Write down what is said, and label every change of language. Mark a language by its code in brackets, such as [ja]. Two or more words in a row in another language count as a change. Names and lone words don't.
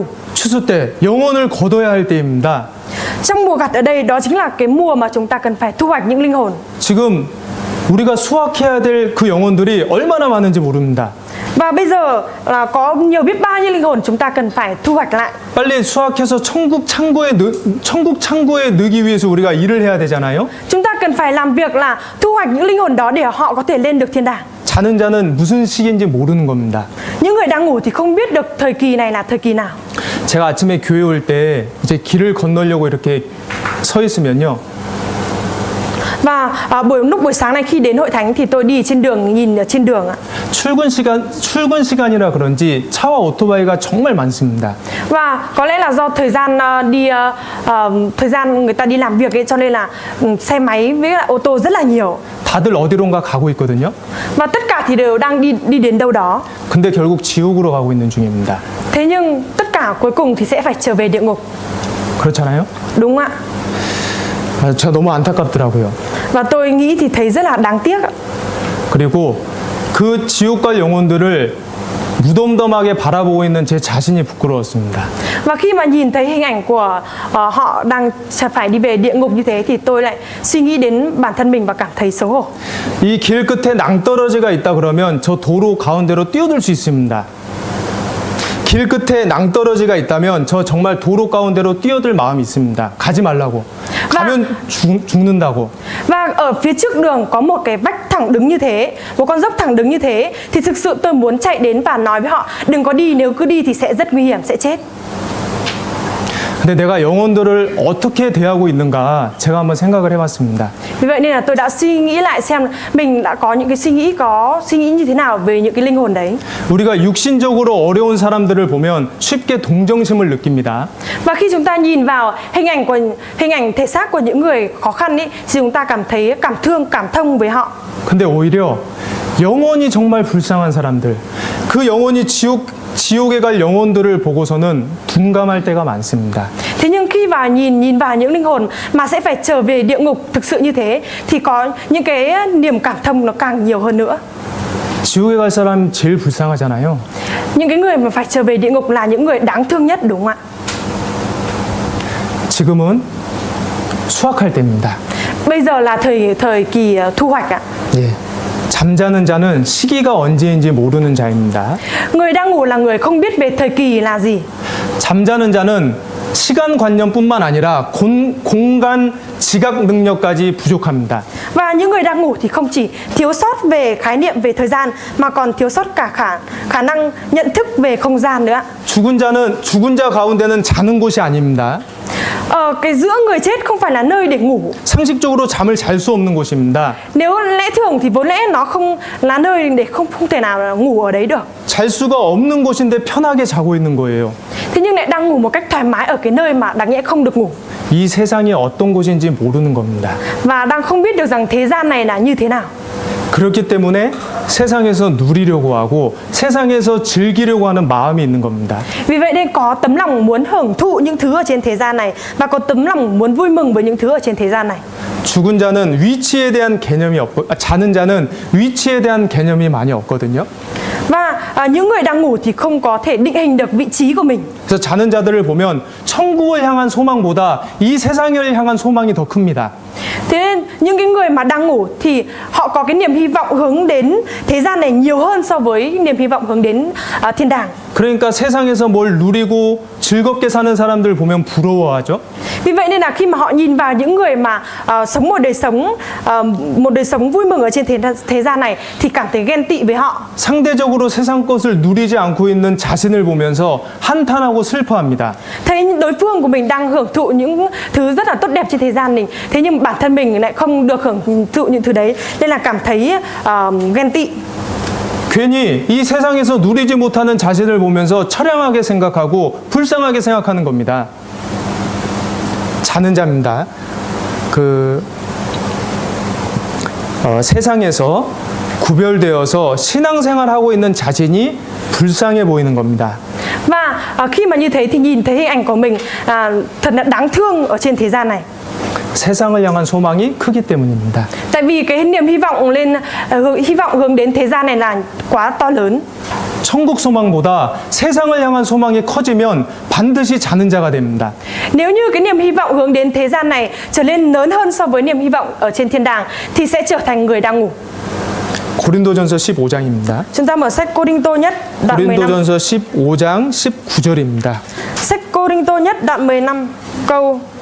[ko] 추수 때 영혼을 거둬야 할 때입니다. [vi] Trong mùa gặt ở đây đó chính là cái mùa mà chúng ta cần phải thu hoạch những linh hồn. [ko] 지금 우리가 수확해야 될 그 영혼들이 얼마나 많은지 모릅니다. [vi] Và bây giờ là có nhiều biết bao nhiêu linh hồn chúng ta cần phải thu hoạch lại. [ko] 빨리 수확해서 천국 창고에 넣기 위해서 우리가 일을 해야 되잖아요. [vi] Chúng ta cần phải làm việc là thu hoạch những linh hồn đó để họ có thể lên được thiên đàng. [ko] 자는 자는 무슨 시기인지 모르는 겁니다. [vi] Những người đang ngủ thì không biết được thời kỳ này là thời kỳ nào. [ko] 제가 아침에 교회 올 때 이제 길을 건너려고 이렇게 서 있으면요. [vi] Và lúc buổi sáng này khi đến hội thánh thì tôi đi trên đường, nhìn ở trên đường ạ. [ko] 출근 시간이라 그런지 차와 오토바이가 정말 많습니다. [vi] Và có lẽ là do thời gian thời gian người ta đi làm việc ấy, cho nên là xe máy với lại ô tô rất là nhiều. [ko] 다들 어디론가 가고 있거든요. [vi] Và tất cả thì đều đang đi đến đâu đó. [ko] 근데 결국 지옥으로 가고 있는 중입니다. [vi] Thế nhưng tất cả cuối cùng thì sẽ phải trở về địa ngục. [ko] 그렇잖아요? [vi] Đúng không ạ? [ko] 제가 너무 안타깝더라고요. [vi] Và tôi nghĩ thì thấy rất là đáng tiếc ạ. [ko] 그리고 그 지옥 갈 영혼들을 무덤덤하게 바라보고 있는 제 자신이 부끄러웠습니다. [vi] Và khi mà nhìn thấy hình ảnh của họ đang phải đi về địa ngục như thế thì tôi lại suy nghĩ đến bản thân mình và cảm thấy xấu hổ. [ko] 이 길 끝에 낭떠러지가 있다 그러면 저 도로 가운데로 뛰어들 수 있습니다. 길 끝에 낭떠러지가 있다면 저 정말 도로 가운데로 뛰어들 마음이 있습니다. 가지 말라고. 가면 죽는다고. [vi] Và ở phía trước đường có một cái vách thẳng đứng như thế, một con dốc thẳng đứng như thế, thì thực sự tôi muốn chạy đến và nói với họ đừng có đi, nếu cứ đi thì sẽ rất nguy hiểm, sẽ chết. [ko] 근데 내가 영혼들을 어떻게 대하고 있는가 제가 한번 생각을 해봤습니다. [vi] Vì vậy nên là tôi đã suy nghĩ lại xem mình đã có những cái suy nghĩ như thế nào về những cái linh hồn đấy. [ko] 우리가 육신적으로 어려운 사람들을 보면 쉽게 동정심을 느낍니다. [vi] Và khi chúng ta nhìn vào hình ảnh thể xác của những người khó khăn ấy, thì chúng ta cảm thấy cảm thông với họ. [ko] 근데 오히려 영혼이 정말 불쌍한 사람들, 그 영혼이 지옥에 갈 영혼들을 보고서는 둔감할 때가 많습니다. [vi] Thế nhưng khi nhìn vào những linh hồn mà sẽ phải trở về địa ngục thực sự như thế thì có những cái niềm cảm thông nó càng nhiều hơn nữa. [ko] 지옥에 갈 사람 제일 불쌍하잖아요. [vi] Những cái người mà phải trở về địa ngục là những người đáng thương nhất, đúng không ạ? [ko] 지금은 수확할 때입니다. [vi] Bây giờ là thời kỳ thu hoạch ạ. [ko] 예. 잠자는 자는 시기가 언제인지 모르는 자입니다. [vi] Người đang ngủ là người không biết về thời kỳ là gì. [ko] 잠자는 자는 시간관념뿐만 아니라 공간 지각 능력까지 부족합니다. [vi] Và những người đang ngủ thì không chỉ thiếu sót về khái niệm về thời gian mà còn thiếu sót cả khả năng nhận thức về không gian nữa. [ko] 죽은 자 가운데는 자는 곳이 아닙니다. [vi] Cái giữa người chết không phải là nơi để ngủ. [ko] 상식적으로 잠을 잘 수 없는 곳입니다. [vi] Nếu lẽ thường thì vốn lẽ nó không là nơi để không thể nào ngủ ở đấy được. [ko] 잘 수가 없는 곳인데 편하게 자고 있는 거예요. [vi] Thế nhưng lại đang ngủ một cách thoải mái ở cái nơi mà đáng nhẽ không được ngủ. [ko] 이 세상이 어떤 곳인지 모르는 겁니다. [vi] Và đang không biết được rằng thế gian này là như thế nào. [ko] 그렇기 때문에 세상에서 누리려고 하고 세상에서 즐기려고 하는 마음이 있는 겁니다. [vi] Vì vậy nên có tấm lòng muốn hưởng thụ những thứ ở trên thế gian này và có tấm lòng muốn vui mừng với những thứ ở trên thế gian này. [ko] 죽은 자는 위치에 대한 개념이 없고 자는 자는 위치에 대한 개념이 많이 없거든요. [vi] Và những người đang ngủ thì không có thể định hình được vị trí của mình. [ko] 그래서 자는 자들을 보면 천국을 향한 소망보다 이 세상을 향한 소망이 더 큽니다. [vi] Thế nên những cái người mà đang ngủ thì họ có cái niềm hy vọng hướng đến thế gian này nhiều hơn so với niềm hy vọng hướng đến thiên đàng. [ko] 그러니까 세상에서 뭘 누리고 즐겁게 사는 사람들 보면 부러워하죠. [vi] Vì vậy nên là khi mà họ nhìn vào những người mà sống một đời sống vui mừng ở trên thế gian này thì cảm thấy ghen tị với họ. [ko] 상대적으로 세상 것을 누리지 않고 있는 자신을 보면서 한탄하고 슬퍼합니다. [vi] Thấy đối phương của mình đang hưởng thụ những thứ rất là tốt đẹp trên thế gian mình, thế nhưng bản thân mình lại không được hưởng thụ những thứ đấy, nên là cảm thấy ghen tị. [ko] 괜히 이 세상에서 누리지 못하는 자신을 보면서 처량하게 생각하고 불쌍하게 생각하는 겁니다. 자는 자입니다. 세상에서 구별되어서 신앙생활하고 있는 자신이 불쌍해 보이는 겁니다. [vi] Và khi mà như thế thì nhìn thấy hình ảnh của mình thật là đáng thương ở trên thế gian này. [ko] 세상을 향한 소망이 크기 때문입니다. [vi] Tại vì cái niềm hy vọng hướng đến thế gian này là quá to lớn. [ko] 천국 소망보다 세상을 향한 소망이 커지면 반드시 자는 자가 됩니다. [vi] Nếu như cái niềm hy vọng hướng đến thế gian này trở nên lớn hơn so với niềm hy vọng ở trên thiên đàng thì sẽ trở thành người đang ngủ. [ko] 고린도전서 15장입니다. [vi] Chúng ta mở sách Cô-rinh-tô nhất đoạn 15. [ko] 고린도전서 15장 19절입니다. [vi] Sách Cô-rinh-tô nhất đoạn 15 câu